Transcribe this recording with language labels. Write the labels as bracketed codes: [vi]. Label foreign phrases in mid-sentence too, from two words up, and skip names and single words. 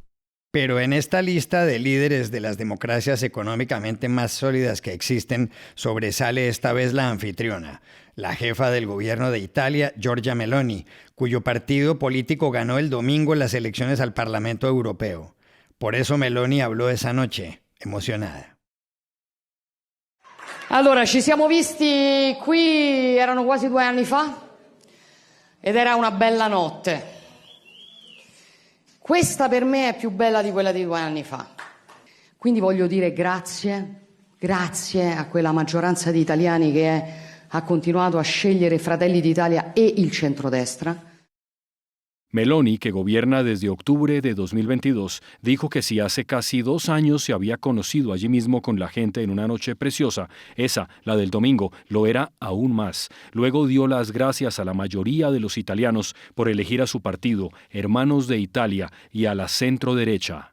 [es] Pero en esta lista de líderes de las democracias económicamente más sólidas que existen, sobresale esta vez la anfitriona, la jefa del gobierno de Italia, Giorgia Meloni, cuyo partido político ganó el domingo las elecciones al Parlamento Europeo. Por eso Meloni habló esa noche, emocionada. [it] Allora, ci siamo visti qui, erano quasi 2 anni fa, ed era una bella notte. Questa per me è più bella di quella di 2 anni fa. Quindi voglio dire grazie a quella maggioranza di italiani che ha continuato a scegliere Fratelli d'Italia e il centrodestra. [es] Meloni, que gobierna desde octubre de 2022, dijo que si hace casi 2 años se había conocido allí mismo con la gente en una noche preciosa, esa, la del domingo, lo era aún más. Luego dio las gracias a la mayoría de los italianos por elegir a su partido, Hermanos de Italia, y a la centro-derecha.